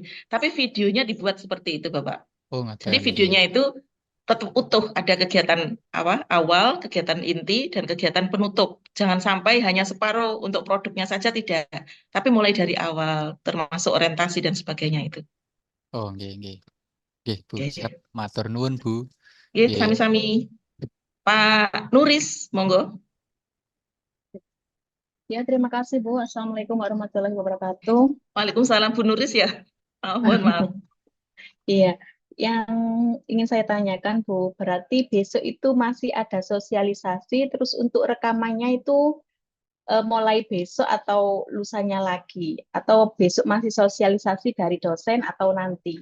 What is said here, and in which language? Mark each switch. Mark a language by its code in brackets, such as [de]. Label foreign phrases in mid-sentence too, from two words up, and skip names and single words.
[id] Tapi videonya dibuat seperti itu Bapak. Oh, Jadi ngaten, videonya itu tetap utuh, ada kegiatan awal, kegiatan inti, dan kegiatan penutup. Jangan sampai hanya separuh untuk produknya saja tidak, tapi mulai dari awal, termasuk orientasi dan sebagainya itu. [jv] Oh, nggih, nggih. Nggih, Bu. [id] Siap. Oke, [jv] Matur nuwun, Bu. [id] oke, Nggih. [jv] sami-sami. Pak Nuris, monggo. [id] Ya, terima kasih Bu. [ar] السلام عليكم ورحمة الله وبركاته. [id] Waalaikumsalam Bu Nuris ya. Mohon maaf. Iya, yang ingin saya tanyakan Bu, berarti besok itu masih ada sosialisasi, terus untuk rekamannya itu mulai besok atau lusanya lagi, atau besok masih sosialisasi dari dosen atau nanti?